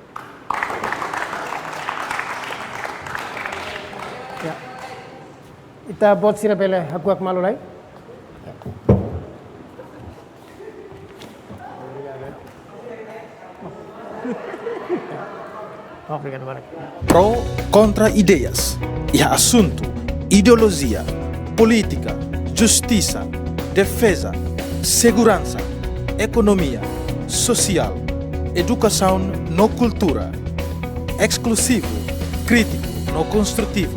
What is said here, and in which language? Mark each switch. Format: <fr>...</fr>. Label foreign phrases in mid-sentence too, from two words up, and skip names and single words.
<tet>Ita bot sira bele aku malulai. Obrigado, Barak.</tet> <pt>Pro contra ideias e assunto, ideologia, política, justiça, defesa, segurança, economia, social, educação no cultura, exclusivo, crítico no construtivo.</pt>